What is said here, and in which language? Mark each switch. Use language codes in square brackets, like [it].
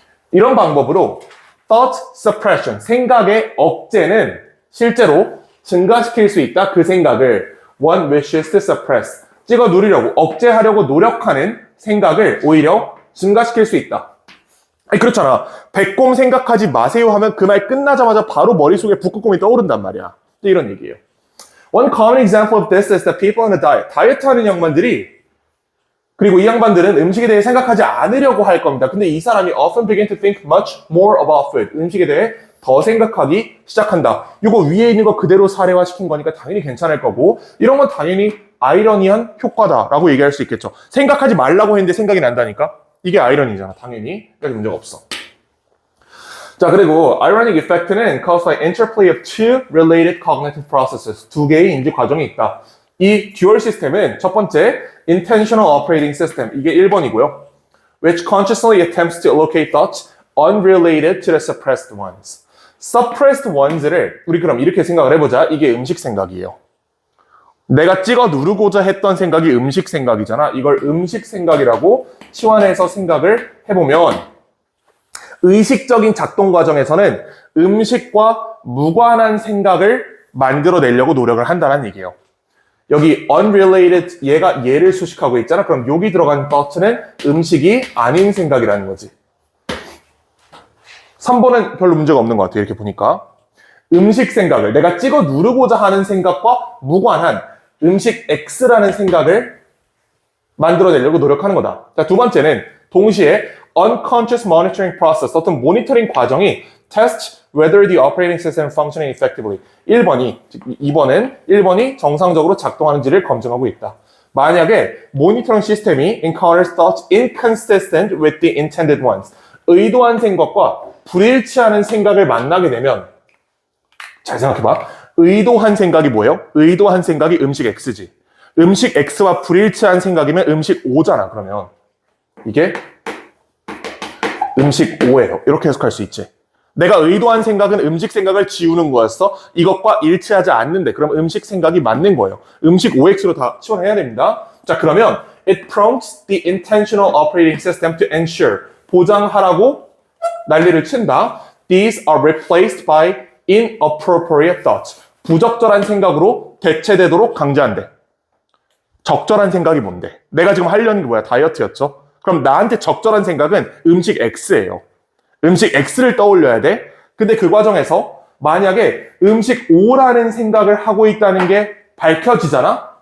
[ko] 이런 방법으로 thought suppression, 생각의 억제는 실제로 증가시킬 수 있다. 그 생각을 [en] one wishes to suppress, [ko] 찍어 누리려고, 억제하려고 노력하는 생각을 오히려 증가시킬 수 있다. 아니, 그렇잖아. 백곰 생각하지 마세요 하면 그 말 끝나자마자 바로 머릿속에 북극곰이 떠오른단 말이야. 이런 얘기예요. [en] One common example of this is the people on a diet. [ko] 다이어트 하는 양반들이, 그리고 이 양반들은 음식에 대해 생각하지 않으려고 할 겁니다. 근데 이 사람이 [en] often begin to think much more about food. [ko] 음식에 대해 더 생각하기 시작한다. 이거 위에 있는 거 그대로 사례화시킨 거니까 당연히 괜찮을 거고, 이런 건 당연히 아이러니한 효과다라고 얘기할 수 있겠죠. 생각하지 말라고 했는데 생각이 난다니까? 이게 아이러니잖아, 당연히. 그래서 문제가 없어. 자, 그리고 [en] ironic effect는 caused by interplay of two related cognitive processes. [ko] 두 개의 인지 과정이 있다. 이 듀얼 시스템은 첫 번째, [en] intentional operating system. [ko] 이게 1번이고요. [en] which consciously attempts to allocate thoughts unrelated to the suppressed ones. [ko] suppressed ones를 우리 그럼 이렇게 생각을 해보자. 이게 음식 생각이에요. 내가 찍어 누르고자 했던 생각이 음식 생각이잖아. 이걸 음식 생각이라고 치환해서 생각을 해보면 의식적인 작동 과정에서는 음식과 무관한 생각을 만들어내려고 노력을 한다는 얘기예요. 여기 unrelated, 얘가 얘를 수식하고 있잖아. 그럼 여기 들어간 thought는 음식이 아닌 생각이라는 거지. 3번은 별로 문제가 없는 것 같아요. 이렇게 보니까. 음식 생각을, 내가 찍어 누르고자 하는 생각과 무관한 음식 X라는 생각을 만들어내려고 노력하는 거다. 자, 두 번째는 동시에 [en] unconscious monitoring process, [ko] 어떤 모니터링 과정이 [en] test whether the operating system is functioning effectively. [ko] 1번이 정상적으로 작동하는지를 검증하고 있다. 만약에 모니터링 시스템이 [en] encounters thoughts inconsistent with the intended ones, [ko] 의도한 생각과 불일치하는 생각을 만나게 되면, 잘 생각해봐. 의도한 생각이 뭐예요? 의도한 생각이 음식 X지. 음식 X와 불일치한 생각이면 음식 O잖아, 그러면. 이게 음식 O예요. 이렇게 해석할 수 있지. 내가 의도한 생각은 음식 생각을 지우는 거였어. 이것과 일치하지 않는데, 그럼 음식 생각이 맞는 거예요. 음식 OX로 다 치환해야 됩니다. [en] 자, 그러면 it prompts the intentional operating system to ensure, [ko] 보장하라고 난리를 친다. [en] These are replaced by inappropriate thoughts. [ko] 부적절한 생각으로 대체되도록 강제한대. 적절한 생각이 뭔데? 내가 지금 하려는 게 뭐야? 다이어트였죠? 그럼 나한테 적절한 생각은 음식 X예요. 음식 X를 떠올려야 돼. 근데 그 과정에서 만약에 음식 O라는 생각을 하고 있다는 게 밝혀지잖아?